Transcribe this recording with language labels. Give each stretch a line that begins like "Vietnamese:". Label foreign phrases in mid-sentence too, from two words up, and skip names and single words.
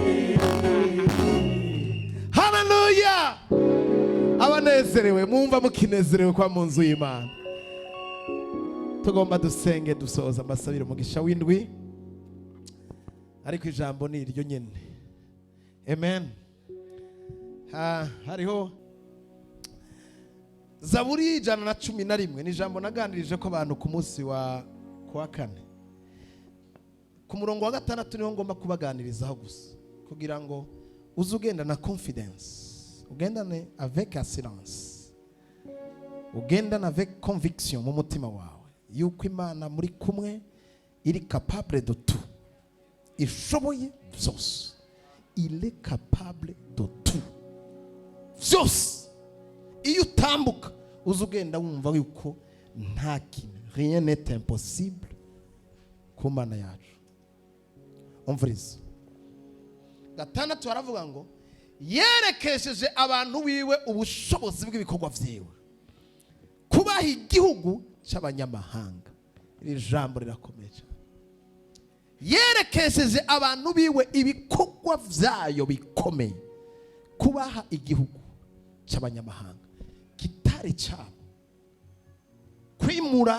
Rundi: haleluya abanezerewe mwumva mukinezerewe kwa mu nzu y'Imana tugomba dusenge dusoza amasabiro umugisha w'indwi ariko ijambo ni iryo nyene amen hariho Zaburi 111 ni ijambo naganirije ko abantu ku munsi wa kane ku murongo wa 6 niho ngomba kubaganirizaho gusa kugira ngo uze ugenda na confidence ugendane
French: avec assurance
Rundi: ugendane
French: avec conviction
Rundi: mu mutima wawe yuko Imana muri kumwe iri
French: capable de tout
Rundi: ishoboye byose
French: il est capable de tout
Rundi: byose iyo utambuka uze ugenda wumva yuko nta kintu
French: rien n'est impossible
Rundi: ku Mana yacu umviriza 6 baravuga ngo yerekesheje abantu biwe ubushobozi bw'ibikorwa vyiwe kubaha igihugu cy'abanyamahanga iri jambo rirakomeye yerekesheje abantu biwe ibikorwa vyayo bikomeye kubaha igihugu cy'abanyamahanga kitari cyabo kwimura